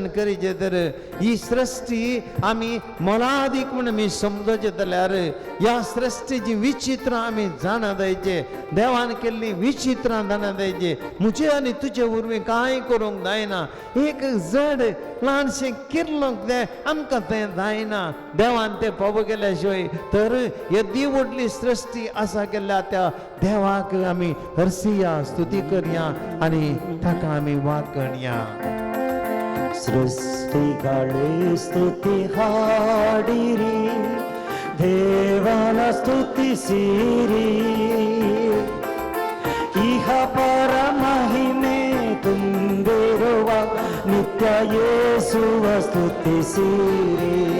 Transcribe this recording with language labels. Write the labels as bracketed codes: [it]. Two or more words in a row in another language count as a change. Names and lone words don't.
[kok] करीचे तर ही सृश्टी आमी मोलादीक म्हण आमी समजोचे जाल्यार ह्या सृश्टीची विचित्रां आमी जाणा जायचे देवान केल्ली विचित्रां जाणा जायचे मुजे आनी तुजे उर्वी कांय करूंक जायना एक जड ल्हानशें किर्लोंक जाय आमकां तें जायना देवान तें पळोवप केल्या शिवाय तर येदी व्हडली सृश्टी आसा केल्ल्या त्या देवाक आमी हरसिया स्तुती करया आनी ताका आमी वाकणया [kn] ಸೃಷ್ಟಿಗಳೇ ಸ್ತುತಿ ಹಾಡಿರಿ ದೇವನ ಸ್ತುತಿಸಿರಿ ಇಹ ಪರ ಮಹಿಮೆ ತುಂಬಿರುವ ನಿತ್ಯ ಯೇಸುವ ಸ್ತುತಿಸಿರಿ